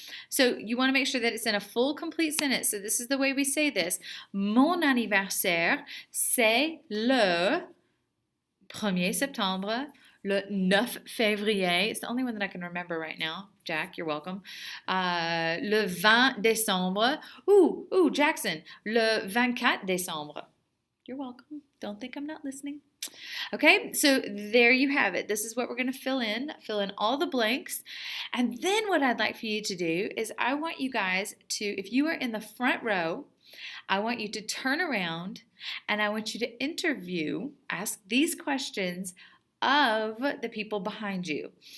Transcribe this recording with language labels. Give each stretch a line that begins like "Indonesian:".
English: So you want to make sure that it's in a full, complete sentence. So this is the way we say this.
French: Mon anniversaire, c'est le 1er septembre, le 9 février.
English: It's the only one that I can remember right now. Jack, you're welcome.
French: Le 20 décembre.
English: Ooh, Jackson.
French: Le 24 décembre.
English: You're welcome. Don't think I'm not listening. Okay, so there you have it. This is what we're going to fill in all the blanks. And then what I'd like for you to do is I want you guys to, if you are in the front row, I want you to turn around and I want you to ask these questions of the people behind you.